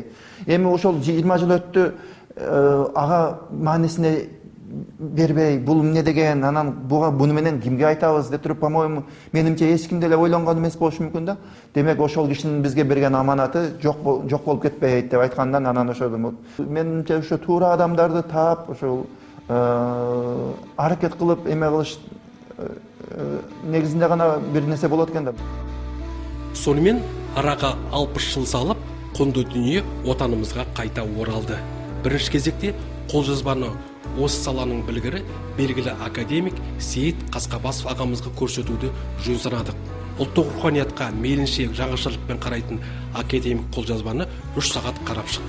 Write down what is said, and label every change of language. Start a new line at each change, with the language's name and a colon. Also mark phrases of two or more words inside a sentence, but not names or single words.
Kyrgyz: Эми ошол 20 жыл өттү, ага маанисине бербей, бул эмне деген, анан буну менен кимге айтабыз деп туруп, по-моему, менимче эч ким деле ойлонгон эмес болушу мүмкүн да. Демек ошол кишинин бизге берген аманаты жок болуп кетпейт деп айткандан анан ошол менимче ошо туура адамдарды таап, ошол аракет кылып эме кылыш негизинде гана бир нерсе болот экен да.
Kazakh: Сонымен арага 60 жыл салып, кунду дүние отанымызга кайта оралды.
Kyrgyz: Биринчи кезекте колжазбаны
Kazakh: осы саланың білгірі белгілі академик Сейит Қасқабасов ағамызға көрсетуді жөн санадық. Ұлттық руханиятқа мейлінше жаңашылықпен қарайтын академик қолжазбаны 3 сағат қарап шықты.